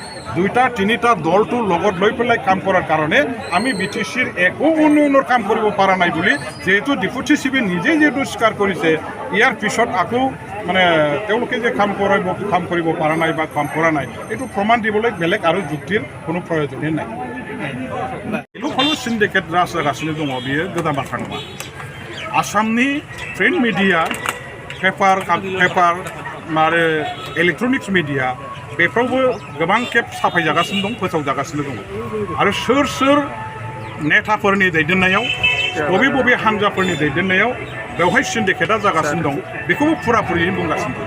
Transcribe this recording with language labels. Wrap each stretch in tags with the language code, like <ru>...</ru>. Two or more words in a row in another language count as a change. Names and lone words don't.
<as>2টা 3টা দলটোৰ লগত লৈ পেলাই কাম কৰাৰ কাৰণে আমি BTCৰ একো উন্নয়নৰ কাম কৰিব পৰা নাই বুলি যিহেতু ডেপুটি চিফে নিজে যিহেতু স্বীকাৰ কৰিছে, ইয়াৰ পিছত আকৌ মানে তেওঁলোকে যে কাম কৰিব পৰা নাই বা কাম কৰা নাই এইটো প্ৰমাণ দিবলৈ বেলেগ আৰু যুক্তিৰ কোনো প্ৰয়োজনেই নাই। এইটো সিন্ডিকেট ৰাজ</as> <brx>जागासिनो दङ, बियो गोदान बाथ्रा नङा। आसामनि</brx> <en>print media paper</en> <brx>आरो</brx> <en>electronics media</en> <brx>बेफ्रावबो गोबां खेब साफायजागासिनो दं, फोसावजागासिनो दङ। आरो सोर नेताफोरनि दैदेननायाव बबे हान्जाफोरनि दैदेननायाव बेवहाय सिन्डिकेटआ जागासिनो दं बेखौबो फुराफुरियै बुंगासिनो दं।</brx>